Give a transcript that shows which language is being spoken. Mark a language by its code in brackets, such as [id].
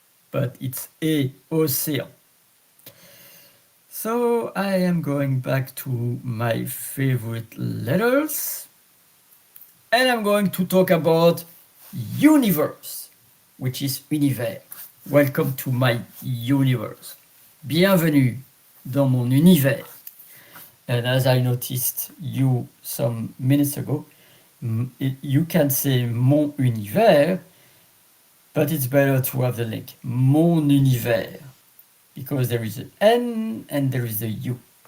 [en] But it's océan. So I am going back to my favorite letters. And I'm going to talk about universe, which is univers. Welcome to my universe. [fr] Bienvenue dans mon univers. [en] And as I noticed you some minutes ago, you can say [fr] mon univers, [en] but it's better to have the link, mon univers, because there is an N and there is a U.